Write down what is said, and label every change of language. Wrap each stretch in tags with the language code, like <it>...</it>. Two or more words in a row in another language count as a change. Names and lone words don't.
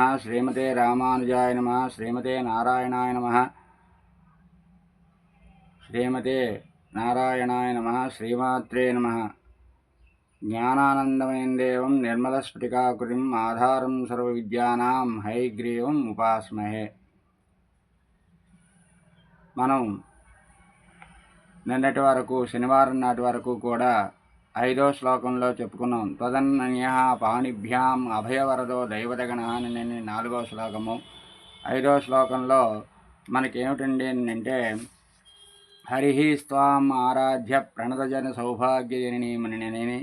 <sa>श्रीमते रामानुजाय नमः। श्रीमते नारायणाय नमः। श्रीमते नारायणाय नमः। श्रीमात्रे नमः। ज्ञानानन्दमयं देवं निर्मलस्फटिकाकृतिम् आधारं सर्वविद्यानां हयग्रीवम् उपास्महे।</sa> <te>మనం నిన్నటి వరకు శనివారం నాటి వరకు కూడా 5వ శ్లోకంలో చెప్పుకున్నాం.</te> <sa>తదన్య పాణిభ్యాం అభయవరదో దైవదగణ</sa> <te>అని 4వ శ్లోకము. 5వ శ్లోకంలో మనకేమిటండి అంటే</te> <sa>హరి స్వాం ఆరాధ్య ప్రణతజన సౌభాగ్యజనని.</sa>